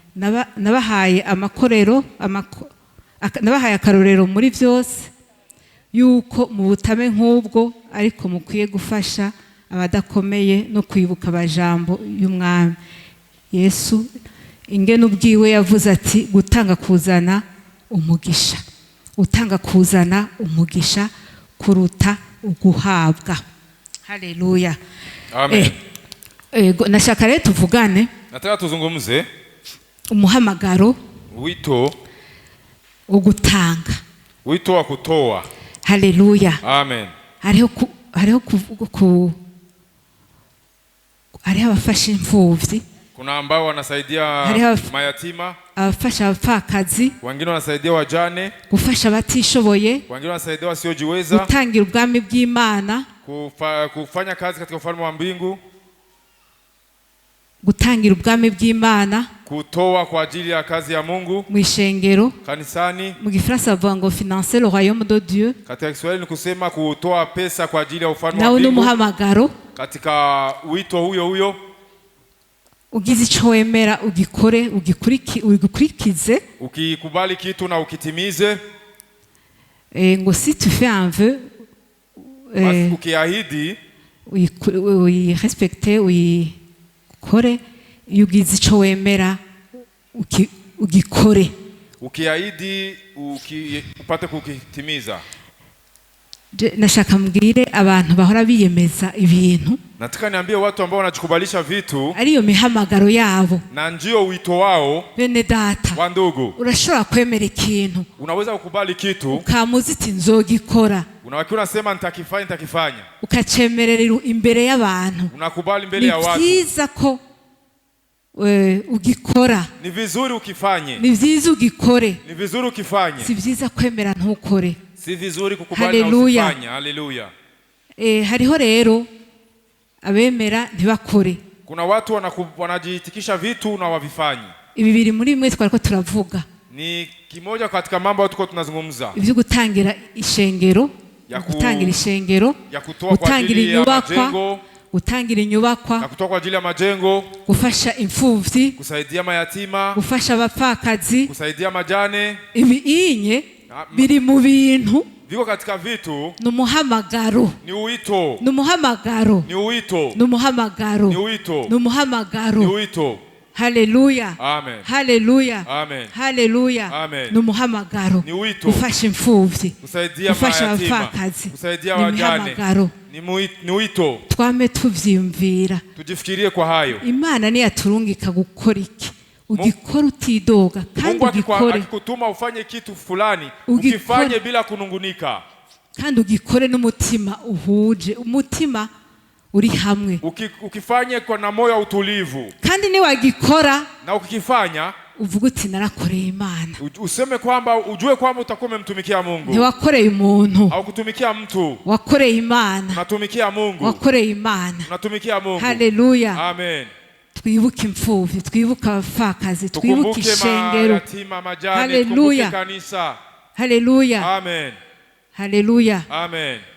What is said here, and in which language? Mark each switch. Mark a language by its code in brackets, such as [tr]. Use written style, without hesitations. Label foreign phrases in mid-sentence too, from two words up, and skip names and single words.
[rn] nabahaye amakorero nabahaye akarorero muri byose yuko mu butame nk'ubwo ariko mukwiye gufasha abadakomeye no kwibuka abajambo y'umwami Yesu ingene ubwiwe yavuze ati gutanga kuzana umugisha, utanga kuzana umugisha kuruta uguhabwa. Haleluya. Amen. Nashaka rero tuvugane, [sw] nataka tuzungumze [rn] umuhamagaro, [sw] wito [rn] ugutanga, [sw] wito wa kutoa. Haleluya. Amen. [rn] hariho abafasha imfuvyi, [sw] kuna ambao wanasaidia mayatima, [rn] abafasha abapfakazi, [sw] wengine wanasaidia wajane, [rn] gufasha abatishoboye, [sw] wengine wanasaidia wasiojiweza, [rn] gutangira ubwami bw'Imana, [sw] kufanya kazi katika ufalme wa mbingu, [rn] gutangira ubwami bw'Imana, [sw] kutoa kwa ajili ya kazi ya Mungu [rn] mu ishengero, [sw] kanisani. [rn] mu Gifaransa bavuga ngo [fr] financer le royaume de Dieu. [sw] Katika Kiswahili ni kusema kutoa pesa kwa ajili ya ufalme wa nawe mbingu. [rn] n'umuhamagaro, [sw] katika wito huyo [rn] ugize ico wemera ugikore, ugikurikize. [sw] Ukikubali kitu na ukitimize. [fr] Ngo si tu fais un vœu, [sw] ukiahidi, [fr] respecte, [rn] ukore, ugize ico wemera ugikore. [sw] Ukiahidi upate kukitimiza. [rn] Nashaka mbwire abantu bahora biyemeza ibintu, [sw] nataka niambie watu ambao wanajikubalisha vitu [rn] ariyo mihamagaro yabo [sw] na ndio wito wao. [rn] Bene data, [sw] wa ndugu, [rn] urashobora kwemera ikintu, [sw] unaweza kukubali kitu [rn] ukamuziti nzogikora, [sw] unawakiwa unasema nitakifanya, [rn] ukacemerera imbere y'abantu, [sw] unakubali mbele ya watu. [rn] Ni vyiza ko ugikora, [sw] ni vizuri ukifanye, [rn] ni vyiza ugikore, [sw] ni vizuri ukifanye, [rn] si vyiza kwemera ntukore, [sw] si vizuri kukubali na usifanye. Haleluya. [rn] Hariho rero abemera ntibakore, [sw] kuna watu wanajiitikisha vitu na wavifanyi. [rn] Ibi biri muri mwe twariko turavuga, [sw] ni kimoja katika mambo tuko tunazungumza, [rn] ivyo gutangira ishengero, gutangira ishengero, gutangira inyubakwa, gutangira inyubakwa, [sw] na kutoa kwa ajili ya majengo, [rn] gufasha imfuvyi, [sw] kusaidia mayatima, [rn] gufasha abapfakazi, [sw] kusaidia majane. [rn] Ibi inye biri mu bintu, [sw] viko katika vitu, [rn] numuhamagaro, [sw] ni uito, [rn] numuhamagaro, [sw] ni uito, [rn] numuhamagaro, [sw] ni uito, [rn] numuhamagaro, [sw] ni uito. Haleluya. Amen. Haleluya. Amen. Haleluya. Amen. [rn] Numuhamagaro, [sw] ni uito, [rn] gufasha imfuvyi, [sw] kusaidia mayatima, kusaidia wajane, ni uito. [rn] Twame tuvyimvira, [sw] tujifikirie kwa hayo. [rn] Imana ni yaturungika gukora iki, ugikora utidoga, kandi ugikore. [sw] Akikutuma ufanye kitu fulani, ukifanye bila kunungunika, [rn] kandi ugikore n'umutima uhuje, umutima uri hamwe. [sw] Ukifanye kwa na moyo utulivu, [rn] kandi ni wagikora [sw] na ukikifanya [rn] uvuga uti narakoreye Imana, [sw] useme kwamba ujue kwamba utakuwa umemtumikia Mungu. [rn] Ni wakoreye umuntu, [sw] au kutumikia mtu, [rn] wakoreye Imana, [sw] unatumikia Mungu, [rn] wakoreye Imana, [sw] unatumikia Mungu. Haleluya. Amen. [rn] Twibuke imfuvyi, twibuke abapfakazi, twibuke ishengero. [sw] Haleluya. Kanisa. Haleluya. Amen. Haleluya. Amen.